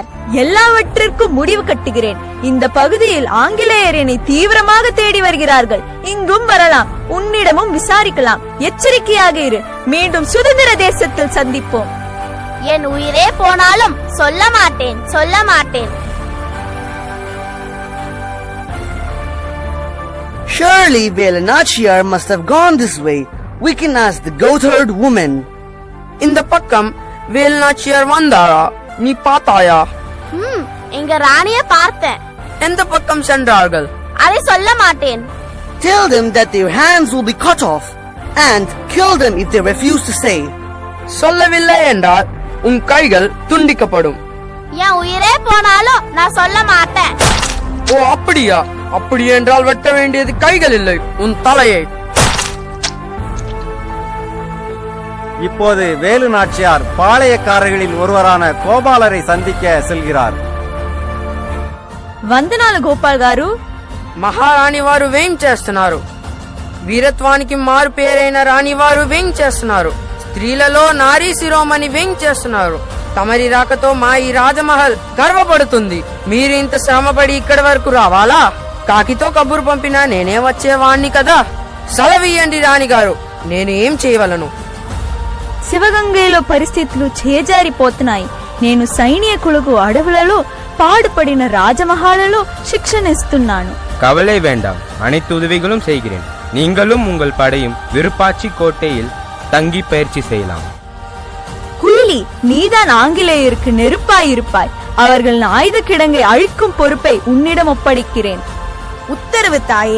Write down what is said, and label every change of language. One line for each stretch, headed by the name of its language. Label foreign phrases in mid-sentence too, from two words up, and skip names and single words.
Tamil: எல்லாவற்றிற்கும் முடிவு கட்டுகிறேன். இந்த பகுதியில் ஆங்கிலேயர் என்னை தீவிரமாக தேடி வருகிறார்கள். இங்கும் வரலாம். உன்னிடமும் விசாரிக்கலாம். எச்சரிக்கையாக இரு. மீண்டும் சுதந்திர தேசத்தில் சந்திப்போம். என் உயிரே போனாலும் சொல்ல மாட்டேன்.
English: Surely Velanachiyar must have gone this way. We can ask the goatherd woman.
Tamil: இந்த பக்கம் வேலுநாச்சியார் வந்தாரா? நீ பார்த்தாயா? இங்க ராணிய பார்த்தேன். எந்த பக்கம் சென்றார்கள்? அதை சொல்ல மாட்டேன்.
English: Tell them that their hands will be cut off and kill them if they refuse to say.
Tamil: சொல்லவில்லை என்றால் உன் கைகள் துண்டிக்கப்படும். என் உயிரே போனாலும் நான் சொல்ல மாட்டேன். ஓ, அப்படியா? அப்படி என்றால் வெட்ட வேண்டியது கைகள் இல்லை, உன் தலையை. இப்போது வேலு நாச்சியார் பாளையக்காரர்களில் ஒருவரான கோபாலரை சந்திக்க செல்கிறார்.
Telugu: వందనాలు గోపాల్ గారు. మహారాణి వారు వేం చేస్తున్నారు? వీరత్వానికి మారు పేరైన రాణి వారు వేం చేస్తున్నారు? స్త్రీలలో నారీ శిరోమణి వేం చేస్తున్నారు? తమరి రాకతో మా ఈ రాజమహల్ గర్వపడుతుంది. మీరు ఇంత శ్రమపడి ఇక్కడి వరకు రావాలా? కాకితో కబురు పంపినా నేనే వచ్చేవాణ్ణి కదా. సెలవియ్యండి రాణిగారు, నేను ఏం చేయవలను? శివగంగలో పరిస్థితులు చేజారిపోతున్నాయి. నేను సైనికులకు అడవులలో పాడుపడిన రాజమహాలులో శిక్షణ ఇస్తున్నాను.
Tamil: கவலை வேண்டாம், அனைத்து உதவிகளும் செய்கிறேன். நீங்களும் உங்கள் படையும் விருப்பாச்சி கோட்டையில் தங்கி பயிற்சி செய்யலாம். குயிலி, நீதான் ஆங்கிலேயருக்கு நெருப்பாய் இருப்பாய். அவர்கள் ஆயுத கிடங்கை அழிக்கும் பொறுப்பை உன்னிடம் ஒப்படைக்கிறேன். உத்தரவு தாயே.